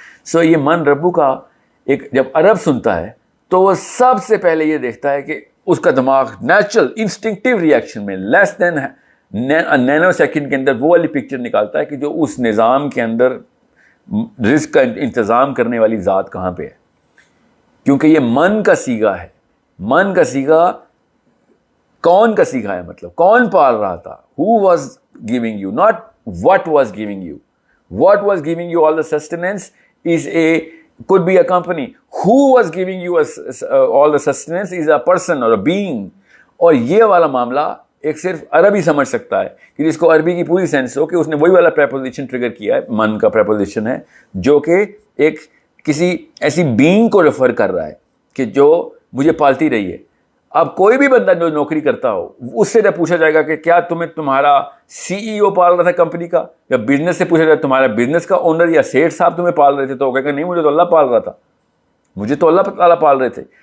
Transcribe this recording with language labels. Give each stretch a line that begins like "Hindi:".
Urdu: سو یہ من ربو کا ایک جب عرب سنتا ہے تو وہ سب سے پہلے یہ دیکھتا ہے کہ اس کا دماغ نیچرل انسٹنکٹیو ریئیکشن میں لیس دین نینو سیکنڈ کے اندر وہ والی پکچر نکالتا ہے کہ جو اس نظام کے اندر رزق کا انتظام کرنے والی ذات کہاں پہ ہے. کیونکہ یہ من کا سیگا ہے. من کا سیگا کون کا سیگا ہے, مطلب کون پال رہا تھا.
English: who was giving you, not what was giving you. What was giving you all the sustenance could be a company. Who was giving you all the sustenance is a person or a being.
Urdu: اور یہ والا معاملہ ایک صرف عربی سمجھ سکتا ہے کہ جس کو عربی کی پوری سینس ہو کہ اس نے وہی والا پریپوزیشن ٹریگر کیا ہے. من کا پریپوزیشن ہے جو کہ ایک کسی ایسی بینگ کو ریفر کر رہا ہے کہ جو مجھے پالتی رہی ہے. اب کوئی بھی بندہ جو نوکری کرتا ہو اس سے جب پوچھا جائے گا کہ کیا تمہارا سی ای او پال رہا تھا کمپنی کا, یا بزنس سے پوچھا جائے تمہارا بزنس کا اونر یا سیٹ صاحب تمہیں پال رہے تھے, تو وہ کہے گا نہیں مجھے تو اللہ پال رہا تھا, مجھے تو اللہ تعالیٰ پال رہے تھے.